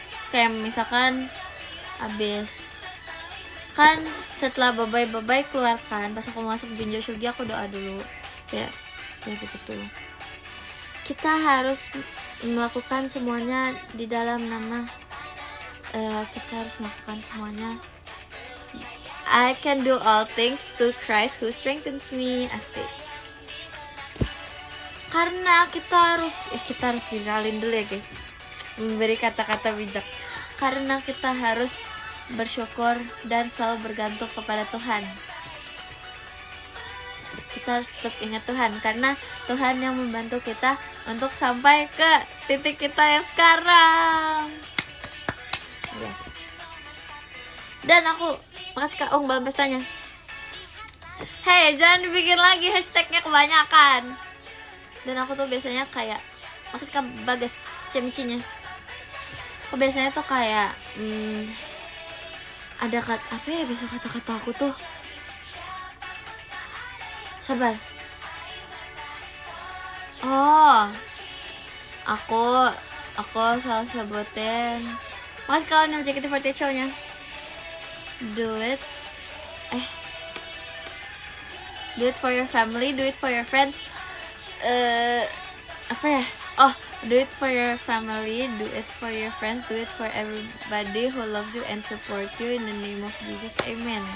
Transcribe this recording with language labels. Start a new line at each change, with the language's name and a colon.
Indonesian: Kayak misalkan abis kan setelah bye-bye keluarkan, pas aku masuk Jinjo Shugi aku doa dulu. Kayak gitu. Kita harus melakukan semuanya di dalam nama kita harus melakukan semuanya.
English: I can do all things through Christ who strengthens me.
Indonesian: Asik. Karena kita harus diralin dulu ya guys, memberi kata-kata bijak. Karena kita harus bersyukur dan selalu bergantung kepada Tuhan. Kita harus tetap ingat Tuhan, karena Tuhan yang membantu kita untuk sampai ke titik kita yang sekarang. Yes. Dan aku makasih Kak Ung balas pestanya. Hey, jangan dibikin lagi hashtagnya kebanyakan. Dan aku tuh biasanya kayak makasih Kak Bagas cemicinya. Aku biasanya tuh kayak ada apa ya biasa kata-kata aku tuh. Sabar. Oh, aku salah sebutin. Makasih kawan yang JKT48 show-nya.
English: Do it for your family, do it for your friends. Apa ya? Oh, do it for your family, do it for your friends, do it for everybody who loves you and support you in the name of Jesus, amen.